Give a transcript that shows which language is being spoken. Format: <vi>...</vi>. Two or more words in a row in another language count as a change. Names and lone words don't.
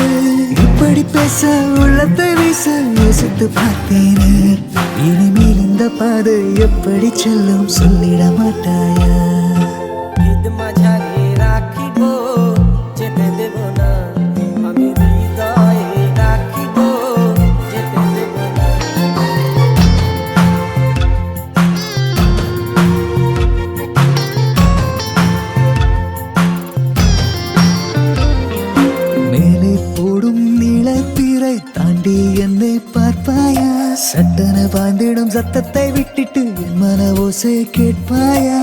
<ta>இப்படி பேச உள்ளத்தை வீச யோசித்து பார்த்தேனே, இனிமேல் இந்த பாதை எப்படி செல்லும் சொல்லிட மாட்டாயா?</ta> <bn>ঈদ মাঝারে রাখিব যেতে দেব না, আমি হৃদয়ে রাখিব যেতে দেব না।</bn> <ta>மேலே போடும் நீளப்பிறை தாண்டி என்னை பார்ப்பாயா? சட்டன பாய்ந்திடும் சத்தத்தை விட்டுட்டு என் மன ஓசை கேட்பாயா?</ta>